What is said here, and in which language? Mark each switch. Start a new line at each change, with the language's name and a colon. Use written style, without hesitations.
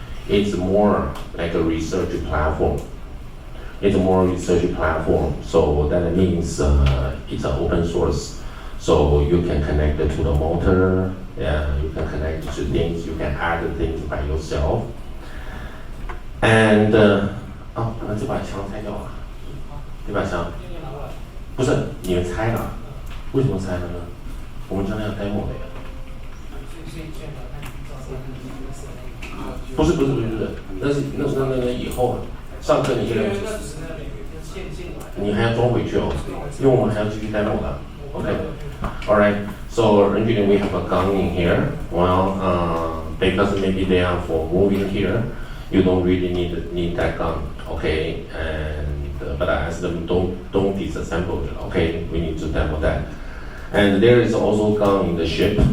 English: It's more like a research platform. So that means it's an open source. So you can connect it to the motor, you can connect to things, you can add things by yourself.
Chinese: And 这把枪拆掉了，这把枪不是你们拆了，为什么拆了呢？我们将来要 demo 的呀。不是，那是以后啊，上课你现在你还要装回去哦，因为我们还要继续 demo 的。
English: Okay, all right. So originally we have a gun in here. Well, because maybe they are for moving here, you don't really need that gun. Okay, and but I asked them don't disassemble it. Okay, we need to demo that. And there is also gun in the ship.